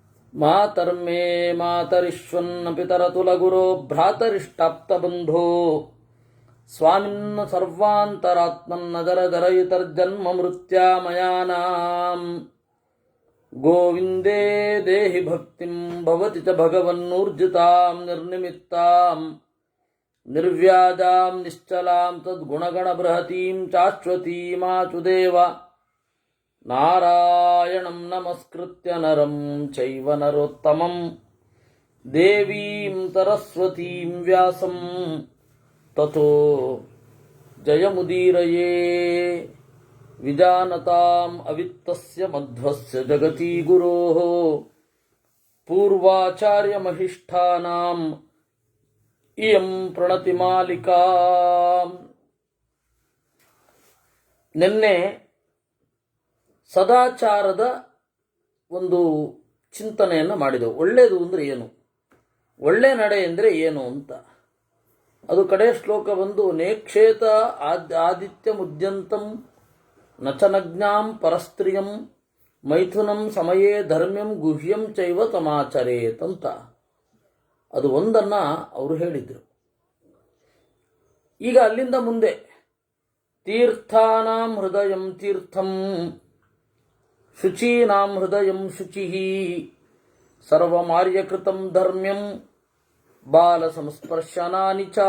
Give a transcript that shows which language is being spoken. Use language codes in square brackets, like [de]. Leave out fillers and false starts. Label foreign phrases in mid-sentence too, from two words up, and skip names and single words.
[sa] ಮಾತರ್ಮೇ ಮಾತರಿಶ್ವನ್ನ ಪಿತರತುಲಗುರೋ ಭ್ರಾತರಿಷ್ಟಾಪ್ತಬಂಧೋ ಸ್ವಾಮಿನ್ನ ಸರ್ವಾಂತರಾತ್ಮನ್ನ ದರದರಯುತರ್ಜನ್ಮ ಮೃತ್ಯಾಮಯಾನಾಂ ಗೋವಿಂದೇ ದೇಹಿ ಭಕ್ತಿಂ ಭವತಿ ಚ ಭಗವನ್ನೂರ್ಜಿತಾಂ ನಿರ್ನಿಮಿತ್ತಾಂ ನಿರ್ವ್ಯಾಜಾಂ ನಿಶ್ಚಲಾಂ ತದ್ಗುಣಗಣಬೃಹತೀಂ ಚಾಶ್ವತೀಮಾಚುದೇವ ನಾರಾಯಣಂ ನಮಸ್ಕೃತ್ಯ ನರಂ ಚೈವ ನರೋತ್ತಮಂ ದೇವೀಂ ಸರಸ್ವತೀಂ ವ್ಯಾಸಂ ತಥೋ ಜಯಮುದೀರಯೇ ವಿಜಾನತಾಂ ಅವಿತ್ತಸ್ಯ ಮಧ್ವಸ್ಯ ಜಗತಿ ಗುರೋಃ ಪೂರ್ವಾಚಾರ್ಯಮಹಿಷ್ಠಾನಾಂ ಇಯಂ ಪ್ರಣತಿಮಾಲಿಕಾ. [kn] ನಿನ್ನೆ ಸದಾಚಾರದ ಒಂದು ಚಿಂತನೆಯನ್ನು ಮಾಡಿದೆವು. ಒಳ್ಳೆಯದು ಅಂದರೆ ಏನು, ಒಳ್ಳೆ ನಡೆ ಅಂದರೆ ಏನು ಅಂತ. ಅದು ಕಡೆ ಶ್ಲೋಕ ಬಂದು [sa] ನೇಕ್ಷೇತ ಆದಿತ್ಯ ಮುದ್ಯಂತಂ ನಚನಜ್ಞಾಂ ಪರಸ್ತ್ರಿಯಂ ಮೈಥುನಂ ಸಮಯೇ ಧರ್ಮ್ಯಂ ಗುಹ್ಯಂ ಚೈವ ಸಮಾಚರೇತ್ [kn] ಅಂತ. ಅದು ಒಂದನ್ನು ಅವರು ಹೇಳಿದರು. ಈಗ ಅಲ್ಲಿಂದ ಮುಂದೆ [sa] ತೀರ್ಥಾನಾಂ ಹೃದಯಂ ತೀರ್ಥಂ ಶುಚೀನಾಂ ಹೃದಯಂ ಶುಚಿಃ ಸರ್ವಮಾರ್ಯಕೃತಂ ಧರ್ಮ್ಯಂ ಬಾಲ ಸಂಸ್ಪರ್ಶನಾನಿ ಚ.